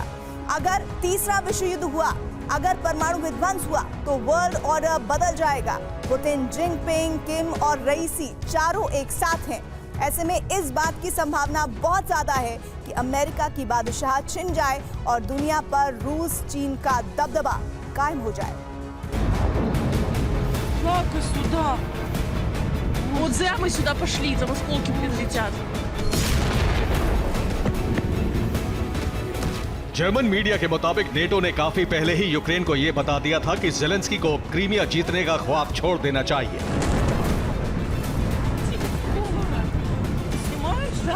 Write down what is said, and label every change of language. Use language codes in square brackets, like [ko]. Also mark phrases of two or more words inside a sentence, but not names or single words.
[hi] अगर तीसरा विश्व युद्ध हुआ, अगर परमाणु विध्वंस हुआ तो वर्ल्ड ऑर्डर बदल जाएगा। पुतिन, जिनपिंग, किम और रईसी चारों एक साथ हैं। ऐसे में इस बात की संभावना बहुत ज्यादा है कि अमेरिका की बादशाह छिन जाए और दुनिया पर रूस चीन का दबदबा कायम हो जाए। [ru] Как сюда? Вот зря мы сюда пошли, там осколки прилетят. [hi] जर्मन मीडिया के मुताबिक नेटो ने काफी पहले ही यूक्रेन को यह बता दिया था कि जेलेंस्की को क्रीमिया जीतने का ख्वाब छोड़ देना चाहिए। [ru] Снимаешь? Да.